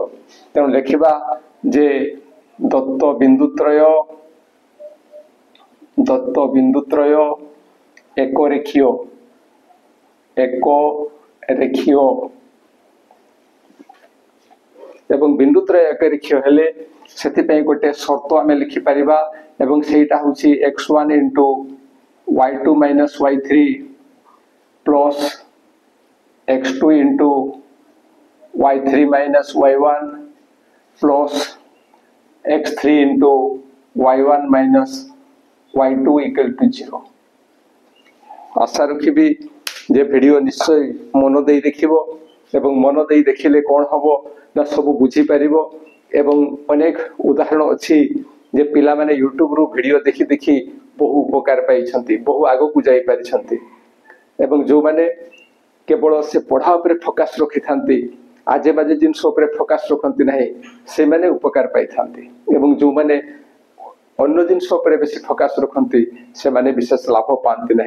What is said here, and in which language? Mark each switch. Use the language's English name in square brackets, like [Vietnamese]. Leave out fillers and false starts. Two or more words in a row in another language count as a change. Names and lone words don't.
[Odia] ତେଣୁ ଲେଖିବା ଯେ ଦତ୍ତ ବିନ୍ଦୁ ତ୍ରୟ ଏକ ରେଖୀୟ ଏବଂ ବିନ୍ଦୁ ତ୍ରୟ ଏକ ରେଖୀୟ ହେଲେ ସେଥି ପାଇଁ ଗୋଟେ ସର୍ତ୍ତ ଆମେ ଲେଖି ପାରିବା ଏବଂ ସେଟା ହେଉଛି x1 * y2 - y3 ପ୍ଲସ x2 * y3 - y1 ପ୍ଲସ x3 * y1 - y2 = 0। ଆଶା ରଖି ଯେ ଭିଡିଓ ନିଶ୍ଚୟ ମନ ଦେ ଦେଖିବ ଏବଂ ମନ ଦେ ଦେଖିଲେ କୋଣ ହବ ନା ସବୁ ବୁଝି ପାରିବ। ଏବଂ ଅନେକ ଉଦାହରଣ ଅଛି ଯେ ପିଲା ମାନେ ୟୁଟ୍ୟୁବ ରୁ ଭିଡିଓ ଦେଖି ଦେଖି ବହୁ ଉପକାର ପାଉ ଛନ୍ତି, ବହୁ ଆଗ କୁ ଯାଇ ପାରୁ ଛନ୍ତି ଏବଂ ଯେଉଁ ମାନେ କେବଳ ସେ ପଢ଼ା ଉପରେ ଫୋକସ ରଖି ଥାନ୍ତି, ଆଜେ ବାଜେ ଜିନିଷ ଉପରେ ଫୋକସ ରଖନ୍ତି ନାହିଁ, ସେ ମାନେ ଉପକାର ପାଉ ଥାନ୍ତି ଏବଂ ଯେଉଁ ମାନେ ଅନ୍ୟ ଜିନିଷ ଉପରେ ବେଶି ଫୋକସ ରଖନ୍ତି ସେ ମାନେ ବିଶେଷ ଲାଭ ପାନ୍ତି ନାହିଁ।